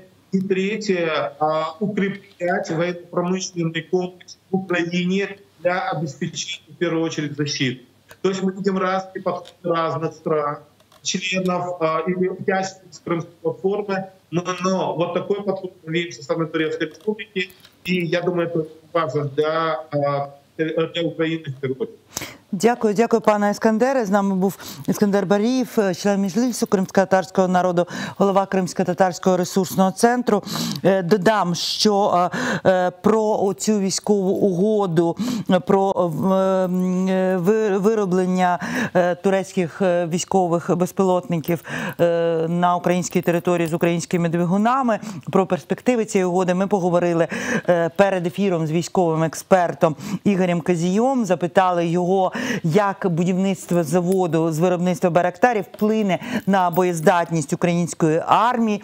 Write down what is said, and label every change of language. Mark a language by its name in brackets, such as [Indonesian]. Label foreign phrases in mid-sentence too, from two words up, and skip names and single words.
[Russian] И третье, укреплять военно-промышленный комплекс в Украине для обеспечения, в первую очередь, защиты. То есть мы видим разные подходы разных стран, членов или участников Крымской платформы, но вот такой подход мы видим со стороны Турецкой Республики, и я думаю, это важно для України в первую очередь. [Ukrainian] Дякую, пане Іскандере. З нами був Іскандер Барієв, член Меджлісу кримськотатарського народу, голова Кримсько-татарського ресурсного центру. Додам, що про цю військову угоду, про вироблення турецьких військових безпілотників на українській території з українськими двигунами, про перспективи цієї угоди ми поговорили перед ефіром з військовим експертом Ігорем Казієм, запитали його, як будівництво заводу з виробництва байрактарів вплине на боєздатність української армії.